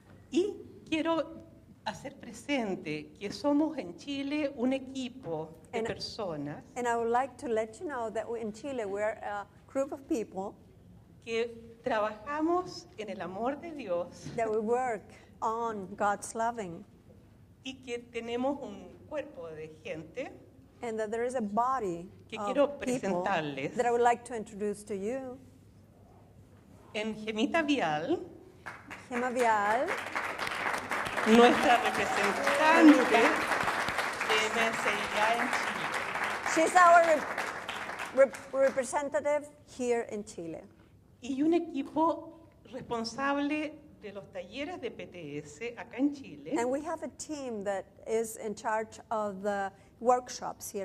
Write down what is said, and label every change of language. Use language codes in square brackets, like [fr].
[es] Y quiero hacer presente que somos en Chile un equipo de [en] And- [es] personas [en] and I would like to let you know that in Chile we're a group of people [es] que trabajamos en el amor de Dios [en] that we work on God's loving, [es] y que tenemos un cuerpo de gente [en] and that there is a body [es] que [en] of [es] quiero [en] people [es] presentarles. [en] that I would like to introduce to you. [es] En Gemita Vial, [en] Gemma Vial, [es] nuestra representante de MSIA en Chile. [en] she's our representative here in Chile. [es] Y un equipo responsable de los talleres de PTS acá en Chile, [en] And we have a team that is in charge of the workshops here